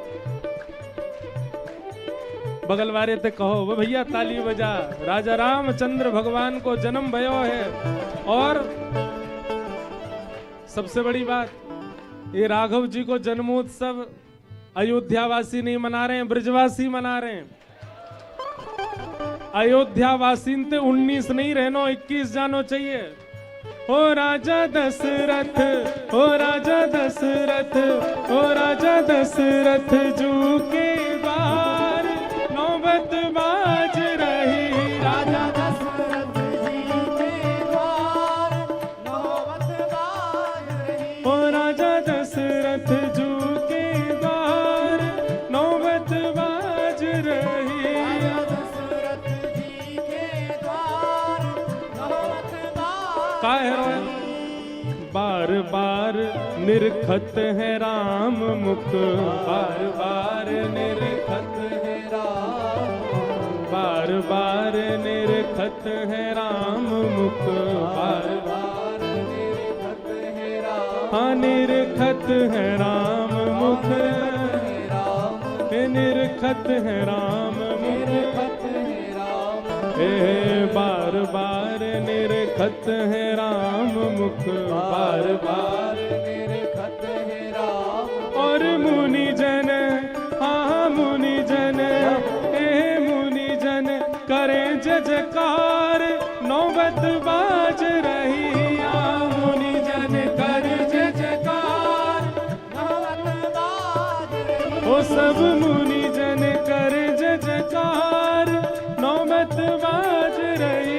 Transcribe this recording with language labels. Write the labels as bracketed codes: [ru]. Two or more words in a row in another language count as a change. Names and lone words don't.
[bra] बगल वाले ते कहो वो भैया ताली बजा, राजा रामचंद्र भगवान को जन्म भयो है। [hi] और सबसे बड़ी बात, ये राघव जी को जन्मोत्सव अयोध्यावासी नहीं मना रहे हैं, ब्रजवासी मना रहे हैं। [bra] अयोध्यावासी ते 19 नहीं रहनो, 21 जानो चाहिए। ओ राजा दशरथ, ओ राजा दशरथ, ओ राजा दशरथ जू के द्वार नौबत बाज रही। राजा दशरथ जी के द्वार नौबत बाज रही। ओ राजा दशरथ जू के द्वार नौबत बाज रही। दशरथ जी के द्वार नौबत बाज का है बार बार निरखत है राम मुख, बार बार निरखत है राम, बार बार निरखत है राम मुख, बार बार निरखत है राम। हाँ निरखत है राम मुख, निरखत है राम मुख। हे बार बार निरखत है राम मुख, बार बार निरखत है राम। और मुनि जन, हाँ मुनि जन, हे मुनि जन करे जजकार नौबत बाज रही। हाँ मुनि जन करे जजकार नौबत बाज रही। ओ सब मुनि जन करे जजकार नौबत बाज रही।